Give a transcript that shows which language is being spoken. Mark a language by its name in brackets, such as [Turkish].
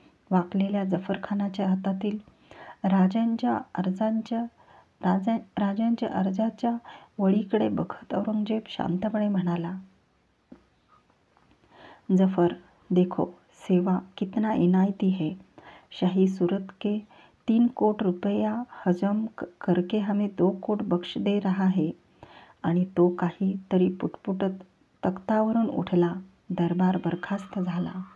[Marathi] वाकलेल्या जफरखानाच्या हातातील राजांच्या अर्जाच्या राजांच्या अर्जाच्या वळीकडे बघत औरंगजेब शांतपणे म्हणाला, [Hindi] जफर, देखो सेवा कितना इनायती है। शाही सूरत के 3 कोट रुपया हजम करके हमें 2 कोट बक्ष दे रहा है। [Marathi] आणि तो काही तरी पुटपुटत तख्तावरून उठला. दरबार बरखास्त झाला.